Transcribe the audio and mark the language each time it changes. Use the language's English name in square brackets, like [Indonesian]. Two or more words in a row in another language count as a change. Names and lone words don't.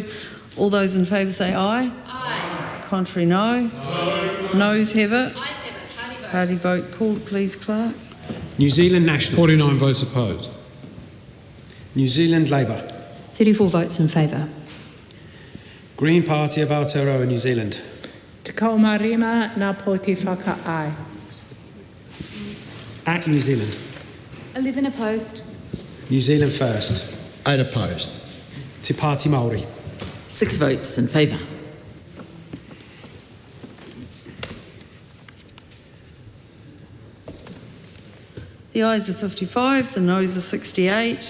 [English] All those in favour say aye. Aye. Contrary, no. No. Noes have it. Ayes have it. Party vote called, please, Clerk. New Zealand National. 49 votes opposed. New Zealand Labour. 34 votes in favour. Green Party of Aotearoa, New Zealand. [Māori] Te kaumarima na poti whakaai. [English] Act New Zealand. 11 opposed. New Zealand First. 8 opposed. Te Pāti Māori. 6 votes in favour. The ayes are 55, the noes are 68.